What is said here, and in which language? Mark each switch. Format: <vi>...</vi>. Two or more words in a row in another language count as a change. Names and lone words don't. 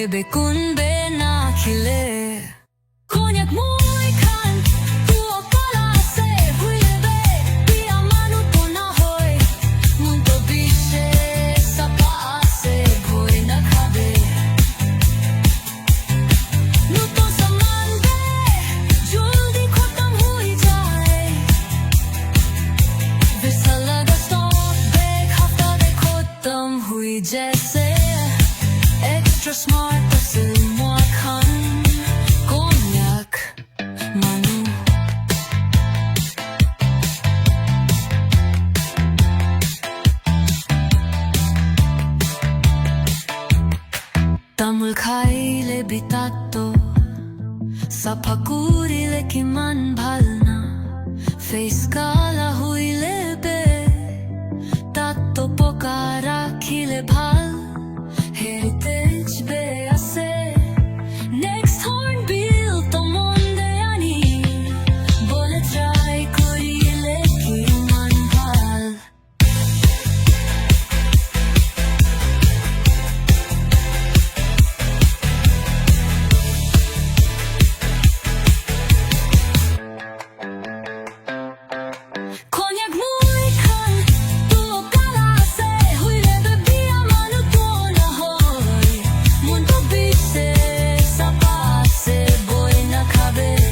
<nag>be kun be na khile Konyak moi khan tu kala se huile be biya manu to na hoi mun to bishe sapa ase bhoi na khabe nu to saman be juldi khatam hui jai visa laga stock be hafta de khatam hui jaise</nag> <en>extra smart person</en> <nag>moi khan Konyak manu tamul khaile bitato sapakuri le kiman bhalna face kala huile be tatto pokara khile bhal heritage be ase next hornbill to monde ani bole try korile kiman bhal Konyak moi khan tu kala se huile be biya manu to na hoi mun to bishe sapa se boy na khabe</nag>